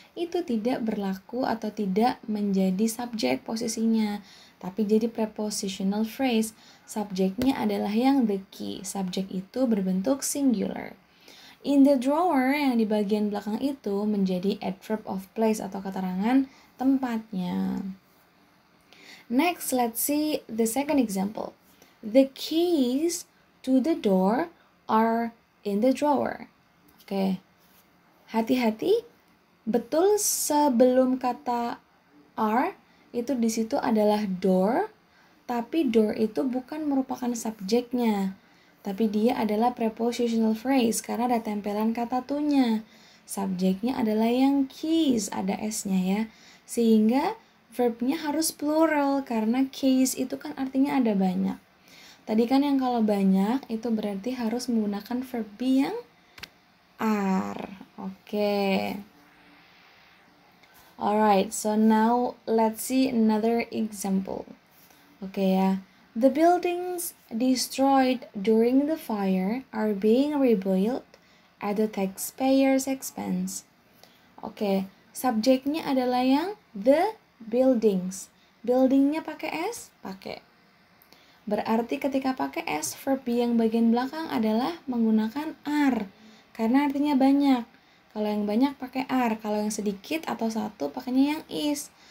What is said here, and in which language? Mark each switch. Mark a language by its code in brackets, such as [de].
[id] Itu tidak berlaku atau tidak menjadi subjek posisinya, tapi jadi prepositional phrase. Subjeknya adalah yang the key, subjek itu berbentuk singular. [en] In the drawer [id] yang di bagian belakang itu menjadi adverb of place atau keterangan tempatnya. [en] Next, let's see the second example. The keys to the door are in the drawer. Oke. [id] Hati-hati, betul sebelum kata are itu di situ adalah door, tapi door itu bukan merupakan subjeknya, tapi dia adalah prepositional phrase karena ada tempelan kata to-nya. Subjeknya adalah yang keys, ada s-nya ya. Sehingga verbnya harus plural karena keys itu kan artinya ada banyak. Tadi kan yang kalau banyak itu berarti harus menggunakan verb be yang are. Oke. [en] Alright, so now let's see another example. Oke ya. The buildings destroyed during the fire are being rebuilt at the taxpayers' expense. [id] Oke, subjeknya adalah yang the buildings. Buildingnya pakai S? Pakai. Berarti ketika pakai S, verb yang bagian belakang adalah menggunakan are. Karena artinya banyak. Kalau yang banyak pakai are. Kalau yang sedikit atau satu pakainya yang is.